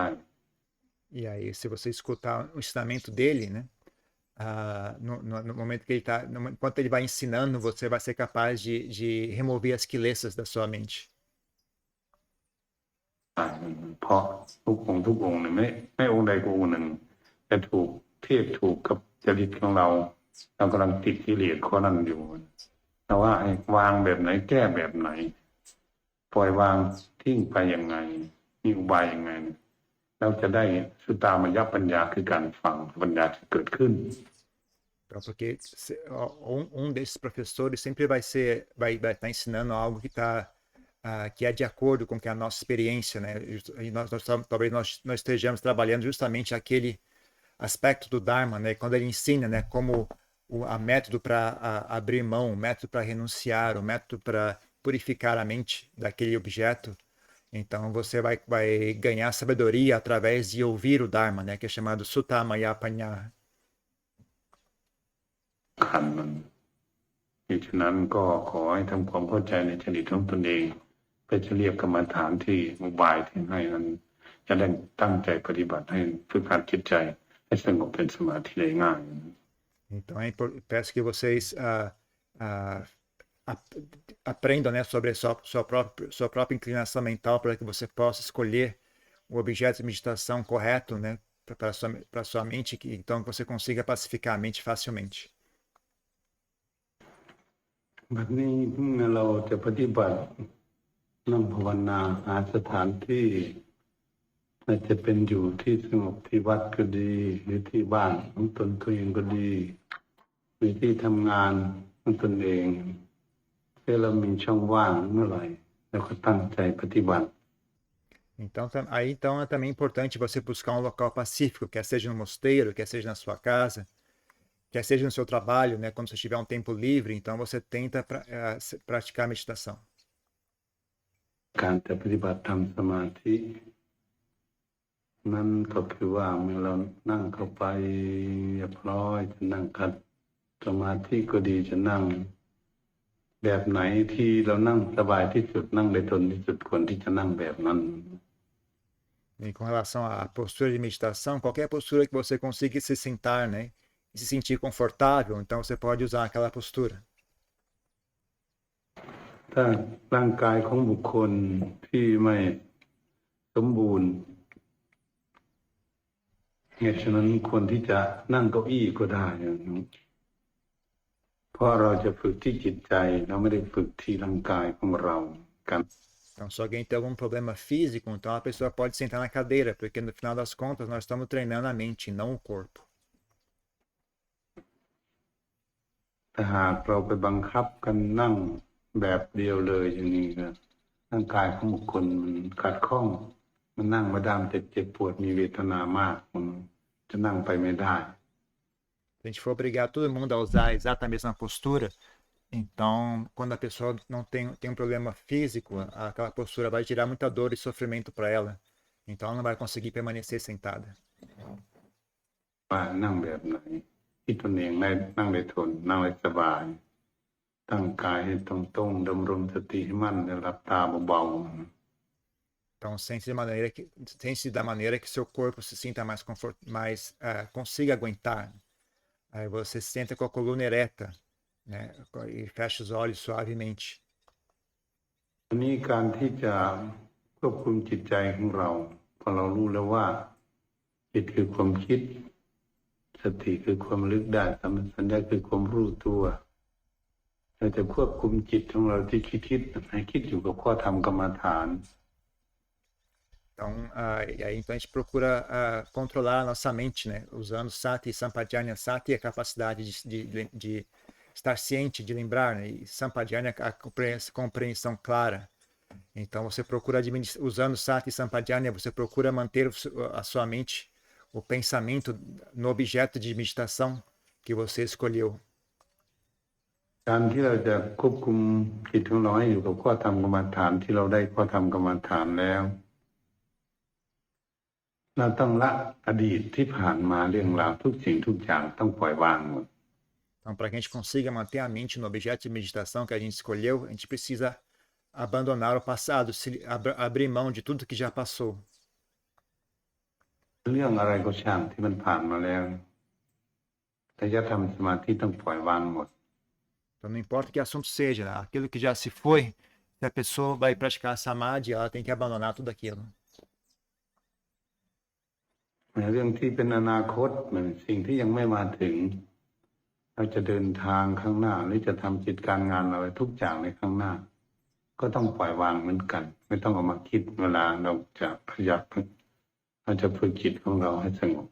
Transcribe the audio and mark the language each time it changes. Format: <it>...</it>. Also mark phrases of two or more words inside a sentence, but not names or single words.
<pt>E aí, se você escutar o ensinamento dele, né? No momento que ele está, enquanto ele vai ensinando, você vai ser capaz de remover as quilesas da sua mente.</pt> <th>เพราะทุกองค์เนี่ยไม่องค์ใดก็องค์หนึ่งจะถูกเทียบถูกกับจริตของเรากำลังติดกิเลสข้อนั้นอยู่แต่ว่าให้วางแบบไหนแก้แบบไหนปล่อยวางทิ้งไปยังไงมีอุบายยังไงเราจะได้สุตามยปัญญาคือการฟังปัญญาจะเกิดขึ้น</th> <pt>Então, porque desses professores sempre vai estar ensinando algo que é de acordo com que a nossa experiência, né? E talvez nós estejamos trabalhando justamente aquele aspecto do Dharma, né? Quando ele ensina, né? Como a método para abrir mão, o método para renunciar, o método para purificar a mente daquele objeto. Então você vai ganhar sabedoria através de ouvir o Dharma, né? Que é chamado</pt> <pi>Sutta Maya Panya.</pi> <th>ขันมันเหตุฉะนั้นก็ขอให้ทำความเข้าใจในจริตของตนเองเพื่อจะเรียกกรรมฐานที่อุบายที่ให้นั้นจะได้ตั้งใจปฏิบัติให้ฝึกหัดจิตใจให้สงบเป็นสมาธิได้ง่าย</th> <pt>Então peço que vocês aprendam, né, sobre sua própria inclinação mental para que você possa escolher o objeto de meditação correto, né, para sua mente, então você consiga pacificar a mente facilmente.</pt> <th>แบบนี้เมื่อเราจะปฏิบัตินั่งภาวนาหาสถานที่อาจจะเป็นอยู่ที่สงบที่วัดก็ดีหรือที่บ้านของตนเองก็ดีหรือที่ทำงานของตนเองถ้าเรามีช่องว่างเมื่อไหร่เราก็ตั้งใจปฏิบัติ</th> <pt>Então é também importante você buscar um local pacífico, quer seja no mosteiro, quer seja na sua casa, quer seja no seu trabalho, né? Quando você tiver um tempo livre, então você tenta praticar a meditação.</pt> <th>การจะปฏิบัติทำสมาธินั่นก็คือว่าเมื่อเรานั่งเข้าไปเรียบร้อยจะนั่งขัดสมาธิก็ดีจะนั่งแบบไหนที่เรานั่งสบายที่สุดนั่งได้ทนที่สุดควรที่จะนั่งแบบนั้น</th> <pt>E com relação à postura de meditação, qualquer postura que você consiga se sentar, né? E se sentir confortável, então você pode usar aquela postura.</pt> <th>ถ้าร่างกายของบุคคลที่ไม่สมบูรณ์เหตุฉะนั้นควรที่จะนั่งเก้าอี้ก็ได้อย่างนี้เพราะเราจะฝึกที่จิตใจเราไม่ได้ฝึกที่ร่างกายของเรากัน</th> <pt>Então, se alguém tem algum problema físico, então a pessoa pode sentar na cadeira, porque no final das contas nós estamos treinando a mente, não o corpo.</pt> <th>ถ้าหากเราไปบังคับกันนั่งแบบเดียวเลยอย่างนี้ก็ร่างกายของบุคคลมันขัดข้องมันนั่งมาดามเจ็บปวดมีเวทนามากมันจะนั่งไปไม่ได้</th> <pt>Se a gente for obrigar todo mundo a usar exatamente a mesma postura, então quando a pessoa não tem um problema físico, aquela postura vai gerar muita dor e sofrimento para ela. Então ela não vai conseguir permanecer sentada.</pt> <th>ว่านั่งแบบไหนที่ตนเองได้นั่งได้ทนนั่งได้สบายตั้งกายให้ตรงๆดำรงสติให้มั่นและหลับตาเบา</th> <pt>Então sente-se da maneira que seu corpo se sinta mais consiga aguentar. Aí você senta com a coluna ereta, né? E fecha os olhos suavemente.</pt> <th>ๆทีนี้การที่จะควบคุมจิตใจของเราพอเรารู้แล้วว่าจิตคือความคิดสติคือความระลึกได้สัมปชัญญะคือความรู้ตัวเราจะควบคุมจิตของเราที่คิดให้คิดอยู่กับข้อธรรมกรรมฐาน</th> <pt>Então a gente procura controlar a nossa mente, né? Usando Sati e Sampajanya. Sati é a capacidade de estar ciente, de lembrar, né? E Sampajanya a compreensão clara. Então você procura usando Sati e Sampajanya, você procura manter a sua mente, o pensamento no objeto de meditação que você escolheu.</pt> <th>การที่เราจะควบคุมจิตของเราให้อยู่กับข้อธรรมกรรมฐานที่เราได้ข้อธรรมกรรมฐานแล้วเราต้องละอดีตที่ผ่านมาเรื่องราวทุกสิ่งทุกอย่างต้องปล่อยวางหมด</th> <pt>Então, para que a gente consiga manter a mente no objeto de meditação que a gente escolheu, a gente precisa abandonar o passado, abrir mão de tudo que já passou.</pt> <th>เรื่องอะไรก็ช่างที่มันผ่านมาแล้วแต่จะทำสมาธิต้องปล่อยวางหมด</th> <pt>Então, não importa que assunto seja, né? Aquilo que já se foi, se a pessoa vai praticar Samadhi, ela tem que abandonar tudo aquilo.</pt> <th>เรื่องที่เป็นอนาคตเหมือนสิ่งที่ยังไม่มาถึงเราจะเดินทางข้างหน้าหรือจะทำกิจการงานอะไรทุกอย่างในข้างหน้าก็ต้องปล่อยวางเหมือนกันไม่ต้องเอามาคิดเวลาเราจะขยับเราจะฝึกจิตของเราให้สงบ</th>